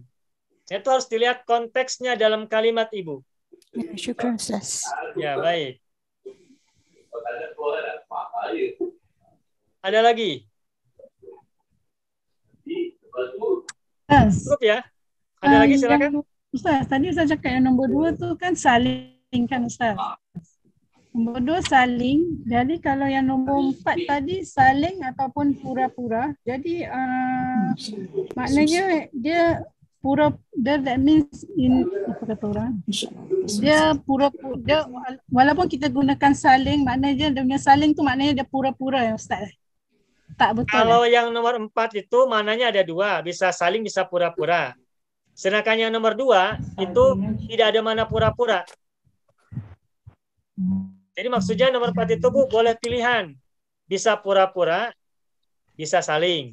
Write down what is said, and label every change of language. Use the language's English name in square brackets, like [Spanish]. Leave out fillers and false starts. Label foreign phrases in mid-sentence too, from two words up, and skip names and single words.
[Indonesian] Itu harus dilihat konteksnya dalam kalimat Ibu. Ya, syukran Ustaz. Ya, baik. Ada lagi? Ustaz. Cukup ya? Ada lagi silakan. Ustaz, [Malay] tadi Ustaz cakap yang nombor 2 tu kan saling kan Ustaz? Nombor 2 saling. Jadi kalau yang nombor 4 tadi saling ataupun pura-pura. Jadi maknanya dia [English] that means [Malay] apa kata orang? Dia pura-pura. Dia, walaupun kita gunakan saling, maknanya dia punya saling tu maknanya dia pura-pura ya Ustaz. Tak betul. [Indonesian] Kalau yang nomor 4 itu maknanya ada 2, bisa saling bisa pura-pura. Sedangkan yang nomor 2 itu tidak ada mana pura-pura. Jadi maksudnya nomor 4 itu Bu boleh pilihan. Bisa pura-pura, bisa saling.